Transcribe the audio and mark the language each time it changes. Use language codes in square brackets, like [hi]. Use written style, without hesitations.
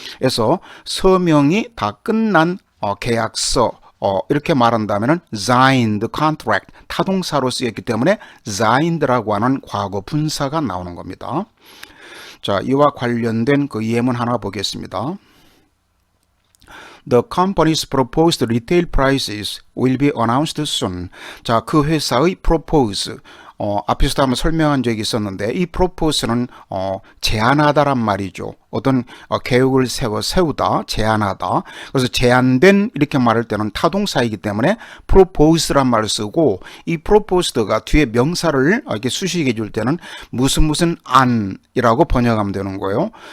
[ko] 그래서 서명이 다 끝난 계약서 이렇게 말한다면 signed contract 타동사로 쓰였기 때문에 signed라고 하는 과거 분사가 나오는 겁니다. 자, 이와 관련된 그 예문 하나 보겠습니다. [en] The company's proposed retail prices will be announced soon. [ko] 자, 그 회사의 [en] propose, [ko] 앞에서도 한번 설명한 적이 있었는데 이 propose는 제안하다란 말이죠. 어떤 계획을 세우다, 제안하다. 그래서 제안된 이렇게 말할 때는 타동사이기 때문에 propose란 말을 쓰고 이 proposed가 뒤에 명사를 이렇게 수식해 줄 때는 무슨 안이라고 번역하면 되는 거예요.